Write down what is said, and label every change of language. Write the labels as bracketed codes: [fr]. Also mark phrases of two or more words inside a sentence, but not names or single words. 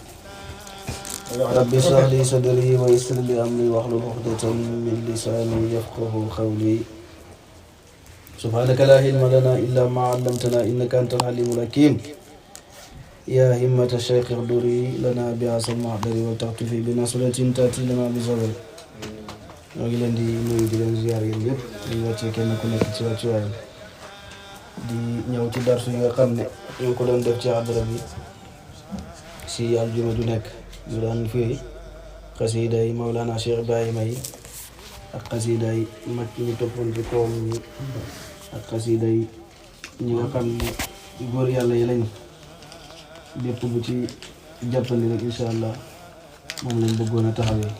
[ar] رب اشرح لي صدري ويسر لي أمري واحلل عقدة من لساني يفقه قولي. سبحانك لا علم لنا إلا ما علمتنا إنك أنت العليم الحكيم. يا همة الشيخ اغدري لنا بهذا المحضر وتعطفي بنصرة تأتي لنا بصبر. [wo] ñoo ngi leen di nuyu di leen ziar yéen yëpp di wàccee kenn ku nekk ci wàccuwaayam di ñëw ci darsu yi nga xam ne ñu ngi ko doon def ci àddara bi si aljuma ju nekk ñu daan firi xasida yi Mawlana Cheikh Ibrahima yi ak xasida yi mag ñi toppoon ci kawam ñi ak xasida yi ñi nga xam ne góor yàlla yi lañ bépp bu ci jàppandi rek [ar] إن شاء الله [wo] moom lañ bëggoon a taxawee.